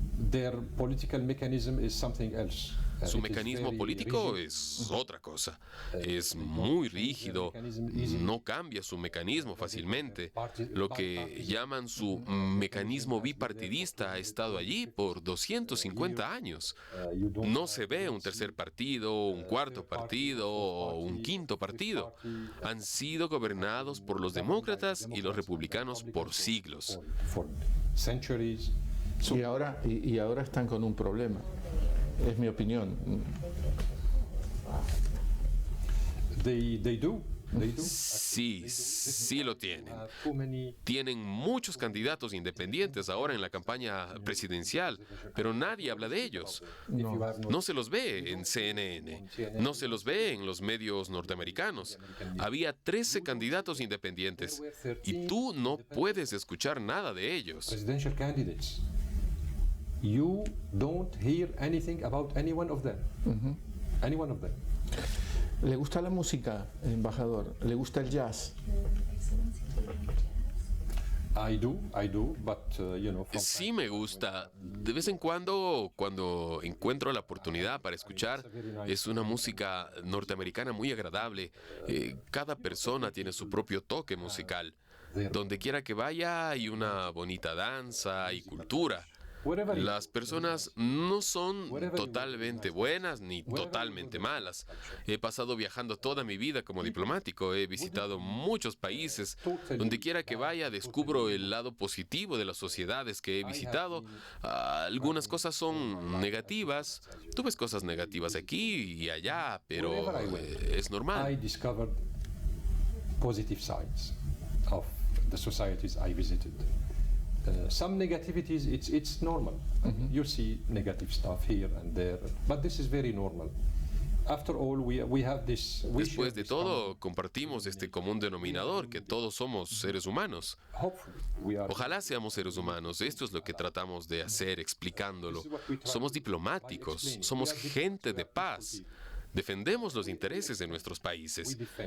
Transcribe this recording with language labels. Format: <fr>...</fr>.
<en>Their political mechanism is something else.</en> <es>Su mecanismo político es otra cosa. Es muy rígido, no cambia su mecanismo fácilmente. Lo que llaman su mecanismo bipartidista ha estado allí por 250 años. No se ve un tercer partido, un cuarto partido o un quinto partido. Han sido gobernados por los demócratas y los republicanos por siglos.</es> <en>For centuries.</en> <es>Y ahora están con un problema. Es mi opinión.</es> <en>They do.</en> <es>Sí lo tienen. Tienen muchos candidatos independientes ahora en la campaña presidencial, pero nadie habla de ellos. No se los ve en CNN, no se los ve en los medios norteamericanos. Había 13 candidatos independientes y tú no puedes escuchar nada de ellos.</es> <en>Presidential candidates. You don't hear anything about any one of them. Any one of them.</en> <es>¿Le gusta la música, embajador? ¿Le gusta el jazz?</es> <en>I do, but you know.</en> <es>Sí me gusta. De vez en cuando encuentro la oportunidad para escuchar, es una música norteamericana muy agradable. Cada persona tiene su propio toque musical. Donde quiera que vaya hay una bonita danza y cultura. Las personas no son totalmente buenas ni totalmente malas. He pasado viajando toda mi vida como diplomático. He visitado muchos países. Donde quiera que vaya, descubro el lado positivo de las sociedades que he visitado. Algunas cosas son negativas. Tú ves cosas negativas aquí y allá, pero es normal.</es> <en>I discovered positive sides of the societies I visited. Some negativities, it's normal. You see negative stuff here and there, but this is very normal. After all, we have this.</en> <es>Después de todo, compartimos este común denominador, que todos somos seres humanos. Ojalá seamos seres humanos. Esto es lo que tratamos de hacer explicándolo. Somos diplomáticos, somos gente de paz. Defendemos los intereses de nuestros países.</es>